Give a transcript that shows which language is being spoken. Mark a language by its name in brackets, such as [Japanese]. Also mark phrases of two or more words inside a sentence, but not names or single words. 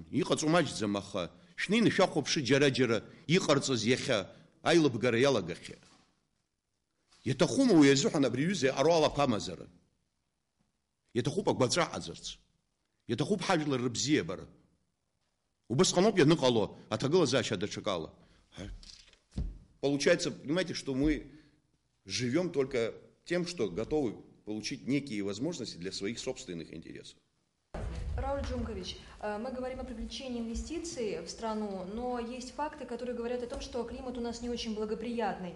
[Abkhazian] Иҟаҵо маҷӡам, аха шәнеины шәахәаԥшы џьара-џьара иҟарҵаз иахьа аилыбгара иалагахьеит. Иаҭахума уи азыҳәан абри аҩыза иҟароу алақәа амазара? Иаҭахуп агәаҵәа аҟаҵарц. Иаҭахуп ҳажәлар рыбзиабара. Убысҟаноуп ианыҟало аҭагылазаашьа даҽакала. [Russian] Получается, понимаете, что мы живем только тем, что готовы получить некие возможности для своих собственных интересов. Рауль Джумкович, мы говорим о привлечении инвестиций в страну, но есть факты, которые говорят о том, что климат у нас не очень благоприятный.